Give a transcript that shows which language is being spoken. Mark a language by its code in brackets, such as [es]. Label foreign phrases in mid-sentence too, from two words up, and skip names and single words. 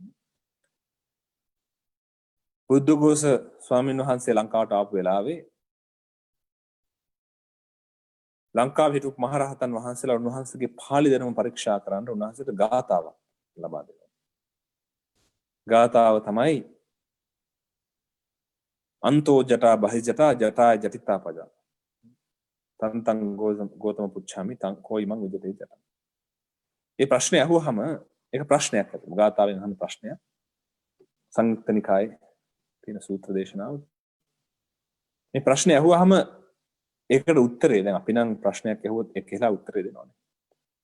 [si] බුද්ධඝෝෂ ස්වාමීන් වහන්සේ ලංකාවට ආපු වෙලාවේ ලංකාවේ හිටපු මහරහතන් වහන්සේලා උන්වහන්සේගේ පාළි දැනුම පරීක්ෂා කරන්න උන්වහන්සේට ගාථාවක් ලබා දෙනවා. ගාථාව තමයි [pi] අන්තෝ ජටා බහිජටා ජටා ජටිතා පජා තන්තං ගෝතම පුච්ඡාමි තං කොයිමං විජිතේ ජට. [si] මේ ප්‍රශ්නේ අහුවහම ඒක ප්‍රශ්නයක් ඇතුළු ගාථාවෙන් අහන ප්‍රශ්නයක්. සංයුක්ත නිකායේ තියෙන සූත්‍ර දේශනාව. මේ ප්‍රශ්නේ අහුවහම ඒකට උත්තරේ දැන් අපි නම් ප්‍රශ්නයක් අහුවොත් ඒක කියලා උත්තරේ දෙනවානේ.